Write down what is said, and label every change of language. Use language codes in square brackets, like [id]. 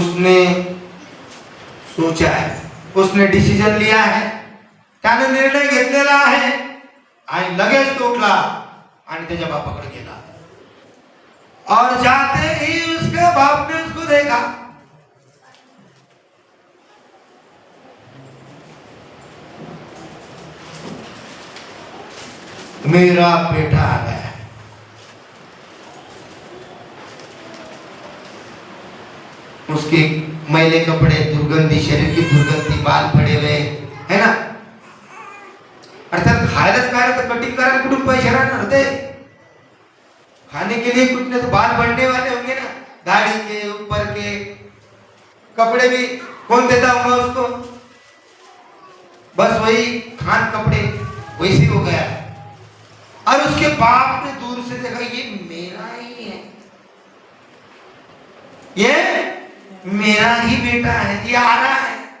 [hi] उसने सोचा है, उसने डिसीजन लिया है, [mr] त्याने निर्णय घेतलेला आहे आणि लगेच तो उठला आणि त्याच्या बापाकडे गेला। [hi] और जाते ही उसके बाप ने उसको देखा। मेरा बेटा आ गया। उसके मैले कपड़े, दुर्गंधी, शरीर की दुर्गंधी, बाल पड़े हुए है ना। [mr] अर्थात खायलाच काय तर कटिंग करायला कुठून पैसे राहणार होते? [hi] खाने के लिए कुछ नहीं तो बाल बढ़ने वाले होंगे ना, दाढ़ी के ऊपर के। कपड़े भी कौन देता होगा उसको? बस वही खान कपड़े वैसे हो गया। और उसके बाप ने दूर से देखा, ये मेरा ही है, ये मेरा ही बेटा है, ये आ रहा है।